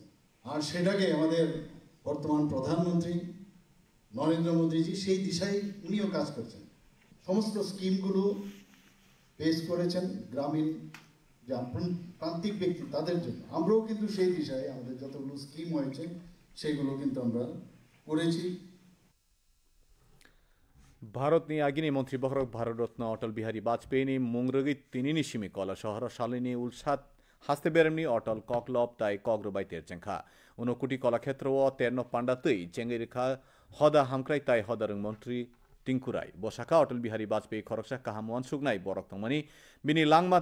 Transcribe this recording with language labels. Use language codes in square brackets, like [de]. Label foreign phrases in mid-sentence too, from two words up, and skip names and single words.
[bn] আর সেটাকে আমাদের বর্তমান প্রধানমন্ত্রী নরেন্দ্র মোদীজি সেই দিশায় উনিও কাজ করছেন। সমস্ত স্কিমগুলো পেশ করেছেন গ্রামীণ যে প্রান্তিক ব্যক্তি তাদের জন্য। আমরাও কিন্তু সেই দিশায় আমাদের যতগুলো স্কিম হয়েছে সেগুলো কিন্তু আমরা করেছি। [trp] भारतनि आगिनि मन्त्री बखरक भारतरत्न अटल बिहारी बाजपेयीनि मुंग्रगि तिनिनि सिमि कला शहर शालिनी उलसाद हास्ते बेरमनि अटल ककलब ताई कग्रबाई तेरचेंखा उनकुटी कलाक्षेत्र व तेरनो पांडातै चेंगेरेखा हदा हामक्राई ताई हदारं मन्त्री टिंकुराई बसाखा अटल बिहारी बाजपेयी खरकसा काहाम वानसुकनाय बरक तंमानि बिनि लांमा